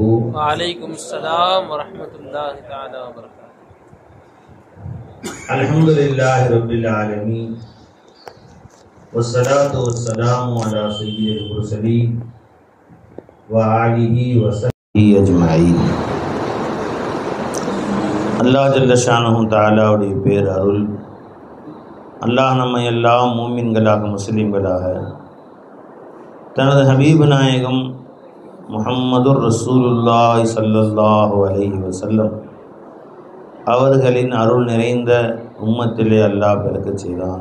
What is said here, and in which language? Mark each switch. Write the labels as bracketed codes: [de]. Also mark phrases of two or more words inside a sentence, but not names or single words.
[ar] وعليكم السلام ورحمة الله تعالى وبركاته. الحمد لله رب العالمين والصلاة والسلام على سيد المرسلين وآله وصحبه أجمعين. الله جل شأنه [ta] தஆலாவுடைய பேர் அருள். அல்லாஹ் நம்மை எல்லாம் மூமின்களாக முஸ்லிம்களாக தனது ஹபீப் நாயகம் [ar] محمد رسول الله صلى الله عليه وسلم [ta] அவர்களின் அருள் நிறைந்த உம்மத்திலே அல்லாஹ் பிறக்கச் செய்தான்.